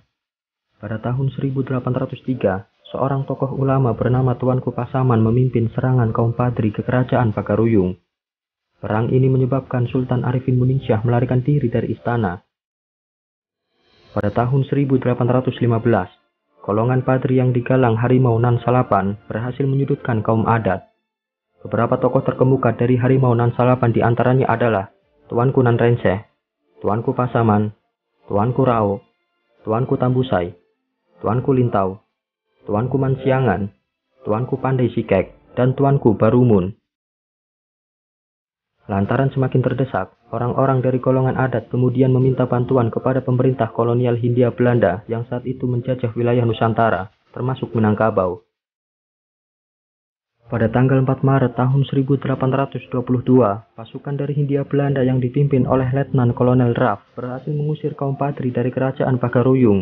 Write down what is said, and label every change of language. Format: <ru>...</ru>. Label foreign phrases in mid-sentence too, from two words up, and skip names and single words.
<id>Pada tahun 1803, seorang tokoh ulama bernama Tuanku Pasaman memimpin serangan kaum Padri ke kerajaan Pagaruyung. Perang ini menyebabkan Sultan Arifin Muningsyah melarikan diri dari istana. Pada tahun 1815, golongan Padri yang digalang Harimau Nan Salapan berhasil menyudutkan kaum adat. Beberapa tokoh terkemuka dari Harimau Nan Salapan diantaranya adalah Tuanku Nan Renceh, Tuanku Pasaman, Tuanku Rao, Tuanku Tambusai, Tuanku Lintau, Tuanku Mansiangan, Tuanku Pandai Sikek, dan Tuanku Barumun. Lantaran semakin terdesak, orang-orang dari golongan adat kemudian meminta bantuan kepada pemerintah kolonial Hindia Belanda yang saat itu menjajah wilayah Nusantara, termasuk Minangkabau. Pada tanggal 4 Maret tahun 1822, pasukan dari Hindia Belanda yang dipimpin oleh Letnan Kolonel Raff berhasil mengusir kaum Padri dari kerajaan Pagaruyung.</id>